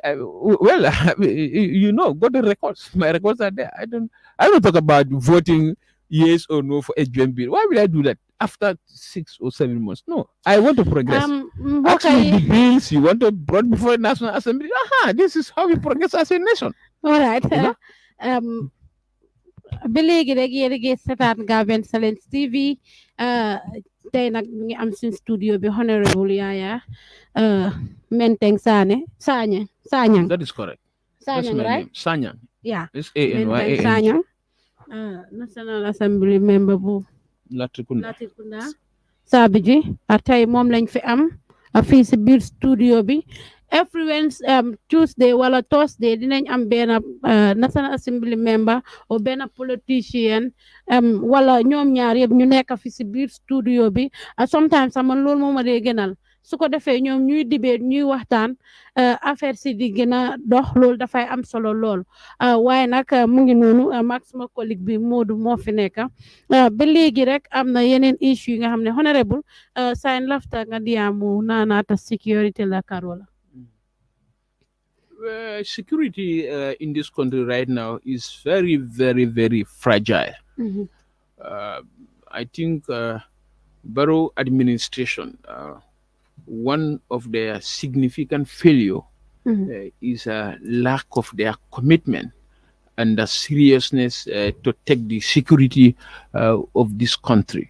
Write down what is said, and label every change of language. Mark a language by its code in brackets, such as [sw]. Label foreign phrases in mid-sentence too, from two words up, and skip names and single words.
[en] Well, go to records. My records are there. I don't talk about voting yes or no for HGM bill. Why will I do that after 6 or 7 months? No, I want to progress. mbokk Actually, yi the bills you want to brought before the National Assembly. This is how we progress as a nation. all right Mhm. [wo] ba léegi rek yéen a ngi seetaan Gambian Talents TV tey nag ñu ngi am suñ studio bi honorable Yaya Menteng Sanyang [en] That is correct. That's Sanyang my right name. Sanyang. yeah It's Menteng ANYAN. [wo] Sanyang [en] National Assembly member [wo] bu Latrikunda. Latrikunda Sabiji tey moom lañ fi am fii si biir studio bi [en] every Wednesday Tuesday [wo] wala Thursday dinañ am benn [en] National Assembly member [wo] o benn politician wala ñoom ñaar yëpp ñu nekk fi si biir studio bi sometimes sama loolu moo ma dee gënal su ko defee ñoom ñuy debate ñuy waxtaan affaire si di gën a dox loolu dafay am solo lool waaye nag mu ngi noonu mag suma collègue bi Modou moo fi nekk ba léegi rek am na yeneen issue yi nga xam ne honorable sign lafta nga diyaamu naanaata security la karola [en] Security in this country right now is very, very, very fragile. I think Barrow administration, one of their significant failure is a lack of their commitment and the seriousness to take the security of this country.